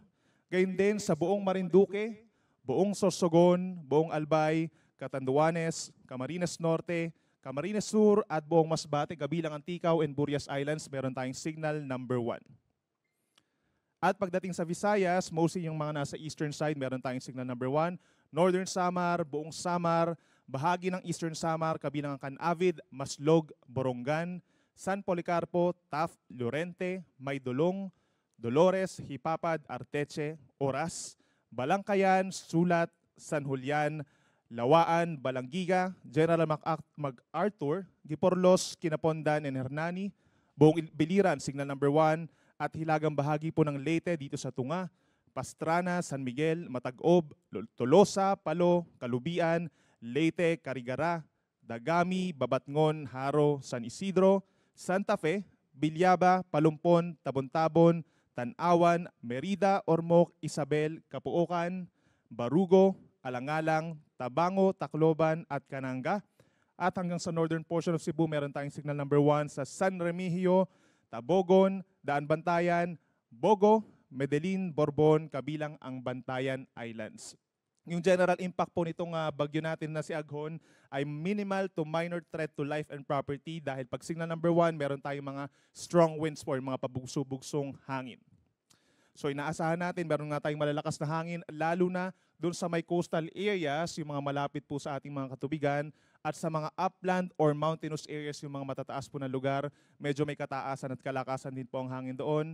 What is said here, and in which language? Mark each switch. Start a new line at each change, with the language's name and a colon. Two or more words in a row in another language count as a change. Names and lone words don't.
Filipino: Gayun din sa buong Marinduque, buong Sorsogon, buong Albay, Catanduanes, Camarines Norte, Camarines Sur at buong Masbate, kabilang ang Ticao and Burias Islands, meron tayong
English: signal number 1.
Filipino: At pagdating sa Visayas, mostly yung mga nasa
English: eastern side,
Filipino: meron tayong
English: signal number 1.
Filipino: Northern Samar, buong Samar, bahagi ng Eastern Samar, kabilang ang Canavid, Maslog, Borongan, San Policarpo, Taft, Llorente, Maydolong, Dolores, Hipapad, Arteche, Oras, Balangkayan, Sulat, San Julian, Lawaan, Balanggiga, General MacArthur, Giporlos, Kinapondan, and Hernani, buong Biliran,
English: signal number 1,
Filipino: at hilagang bahagi po ng Leyte dito sa Tunga, Pastrana, San Miguel, Matag-Ob, Tolosa, Palo, Kalubian, Leyte, Carigara, Dagami, Babatngon, Haro, San Isidro, Santa Fe, Bilyaba, Palumpon, Tabon-Tabon, Tanawan, Merida, Ormoc, Isabel, Capuocan, Barugo, Alangalang, Tabango, Tacloban, at Cananga. At hanggang sa
English: northern portion of Cebu,
Filipino: meron tayong
English: signal number 1
Filipino: sa San Remigio, Tabogon, Daan Bantayan, Bogo, Medellin, Borbon, kabilang ang Bantayan Islands. Yung
English: general impact
Filipino: po nitong bagyo natin na si Aghon ay
English: minimal to minor threat to life and property
Filipino: dahil pag
English: signal number 1,
Filipino: meron tayong mga
English: strong winds
Filipino: po, mga pabugso-bugsong hangin. So inaasahan natin, meron nga tayong malalakas na hangin, lalo na doon sa may
English: coastal areas,
Filipino: yung mga malapit po sa ating mga katubigan, at sa mga
English: upland or mountainous areas,
Filipino: yung mga matataas po na lugar, medyo may kataasan at kalakasan din po ang hangin doon.